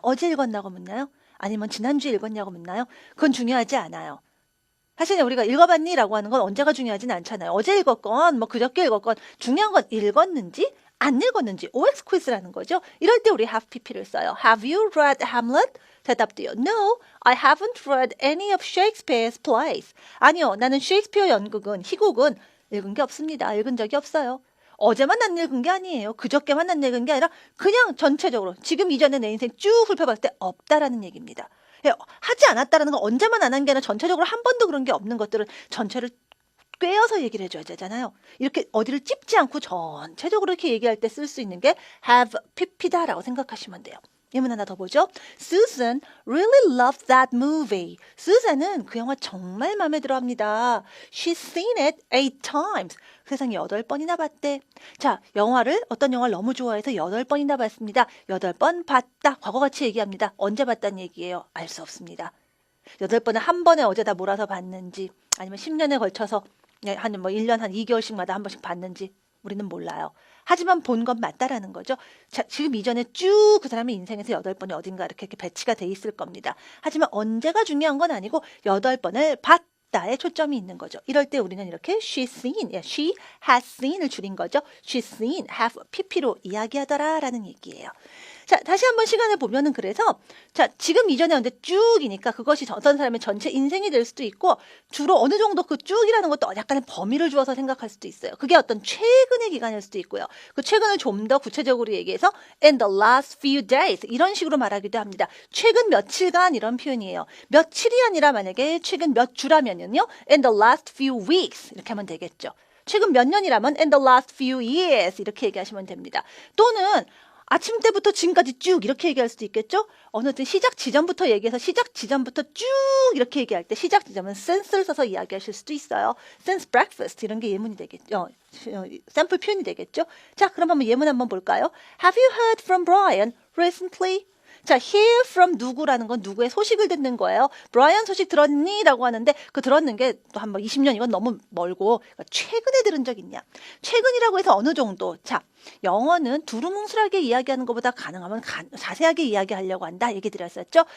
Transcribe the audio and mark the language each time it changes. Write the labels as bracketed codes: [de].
[ko] 어제 읽었냐고 묻나요? 아니면 지난주에 읽었냐고 묻나요? 그건 중요하지 않아요. 사실 우리가 읽어봤니? 라고 하는 건 언제가 중요하진 않잖아요. 어제 읽었건 뭐 그저께 읽었건 중요한 건 읽었는지 안 읽었는지 OX 퀴즈라는 거죠. 이럴 때 우리 have pp를 써요. [en] Have you read Hamlet? [ko] 대답도요. [en] No, I haven't read any of Shakespeare's plays. [ko] 아니요, 나는 셰익스피어 연극은, 희곡은 읽은 게 없습니다. 읽은 적이 없어요. 어제만 안 읽은 게 아니에요. 그저께만 안 읽은 게 아니라 그냥 전체적으로 지금 이전에 내 인생 쭉 훑어봤을 때 없다라는 얘기입니다. 하지 않았다라는 건 언제만 안 한 게 아니라 전체적으로 한 번도 그런 게 없는 것들은 전체를 꿰어서 얘기를 해줘야 되잖아요. 이렇게 어디를 찝지 않고 전체적으로 이렇게 얘기할 때 쓸 수 있는 게 have pp다라고 생각하시면 돼요. 예문 하나 더 보죠. [en] Susan really loved that movie. [ko] 수잔은 그 영화 정말 마음에 들어합니다. [en] She's seen it 8 times. [ko] 세상에 8번이나 봤대. 자, 어떤 영화를 너무 좋아해서 8번이나 봤습니다. 8번 봤다. 과거같이 얘기합니다. 언제 봤다는 얘기예요? 알 수 없습니다. 8번을 한 번에 어제 다 몰아서 봤는지 아니면 10년에 걸쳐서 한 1년 한 2개월씩마다 한 번씩 봤는지 우리는 몰라요. 하지만 본 건 맞다라는 거죠. 자, 지금 이전에 쭉 그 사람의 인생에서 8번이 어딘가 이렇게 배치가 돼 있을 겁니다. 하지만 언제가 중요한 건 아니고 8번을 봤다에 초점이 있는 거죠. 이럴 때 우리는 이렇게 [en] she's seen, she has seen [ko] 을 줄인 거죠. [en] she's seen, [ko] have pp로 이야기하더라라는 얘기예요. 자, 다시 한번 시간을 보면은 그래서 자, 지금 이전에 언제 쭉이니까 그것이 어떤 사람의 전체 인생이 될 수도 있고 주로 어느 정도 그 쭉이라는 것도 약간의 범위를 주어서 생각할 수도 있어요. 그게 어떤 최근의 기간일 수도 있고요. 그 최근을 좀 더 구체적으로 얘기해서 [en] in the last few days [ko] 이런 식으로 말하기도 합니다. 최근 며칠간 이런 표현이에요. 며칠이 아니라 만약에 최근 몇 주라면요. [en] in the last few weeks [ko] 이렇게 하면 되겠죠. 최근 몇 년이라면 [en] in the last few years [ko] 이렇게 얘기하시면 됩니다. 또는 아침 때부터 지금까지 쭉 이렇게 얘기할 수도 있겠죠? 어느 때 시작 지점부터 얘기해서 시작 지점부터 쭉 이렇게 얘기할 때 시작 지점은 since를 써서 이야기하실 수도 있어요. [en] since breakfast [ko] 이런 게 예문이 되겠죠. 샘플 표현이 되겠죠? 자, 그럼 한번 예문 한번 볼까요? [en] Have you heard from Brian recently? [ko] 자, hear from 누구라는 건 누구의 소식을 듣는 거예요. 브라이언 소식 들었니? 라고 하는데 그 들었는 게 또 한 20년 이건 너무 멀고 그러니까 최근에 들은 적 있냐? 최근이라고 해서 어느 정도. 자, 영어는 두루뭉술하게 이야기하는 것보다 가능하면 자세하게 이야기하려고 한다 얘기 드렸었죠.